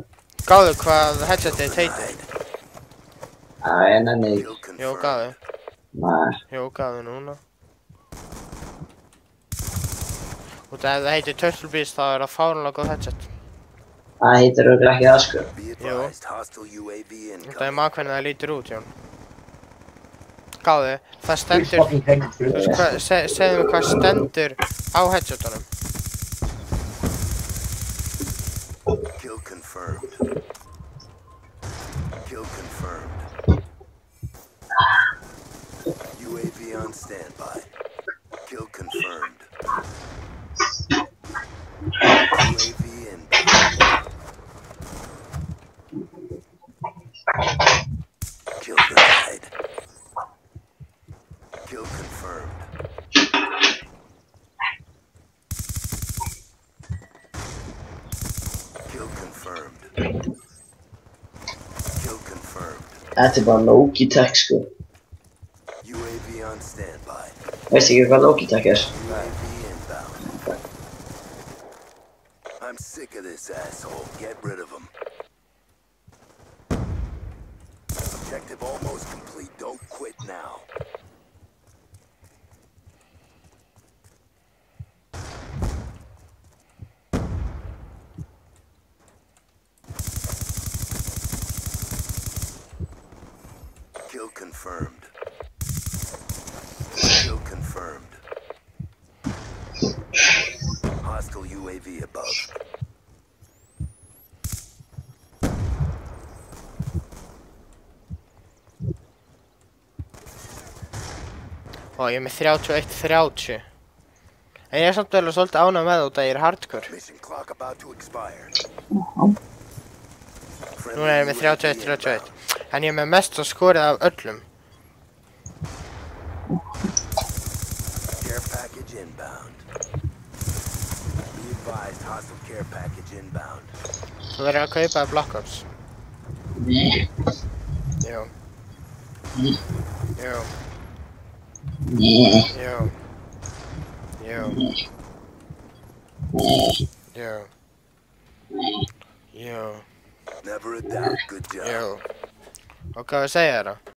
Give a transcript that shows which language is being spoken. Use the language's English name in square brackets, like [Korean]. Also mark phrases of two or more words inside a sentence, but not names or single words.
[Icelandic] Gáðu hvað headsetið heitir. Æ, nenni ekki. [English] Kill [Icelandic] Jó, [English] confirmed. [Icelandic] gáðu. Nei. Jó, gáðu núna. Út af ef það heitir Turtle Beach þá er það fáránlega góð headset. Það heitir auðvitað ekki það, sko. [English] Be advised, hostile UAV [Icelandic] Út af ég [English] incoming. [Icelandic] maður hvernig það lítur út, Jón. Gáðu, það [English] Please [Icelandic] stendur... [English] fucking take it. [Icelandic] Þú veist hvað, segðu mér hvað stendur á headsetunum. [English] Kill confirmed. Kill confirmed. UAV on standby. Kill confirmed. UAV inbound. Kill denied. Kill confirmed. Kill confirmed. Kill confirmed. [Icelandic] Þetta er bara Logitech, sko. [English] UAV on standby. [Icelandic] Veist ekki hvað Logitech er? [English] UAV inbound. I'm sick of this asshole. Get rid of him. Objective almost complete. Don't quit now. Kill confirmed. Kill confirmed. Hostile UAV above. [Icelandic] Og ég er með 31-30. En ég er samt vel svolítið ánægð með út að ég er hardcore. [English] Mission clock about to expire. [Icelandic] Núna er ég með 31-31. En ég er með mest skorið af öllum. [English] Care package inbound. Be advised, hostile care package inbound. [Icelandic] Þú verður að kaupa Black Ops. Nei. Jú. Jú. Nei. Jú. Jú. Já. Já. [English] Never a doubt. Good job. [Icelandic] Já. Og hvað við segja þér þá?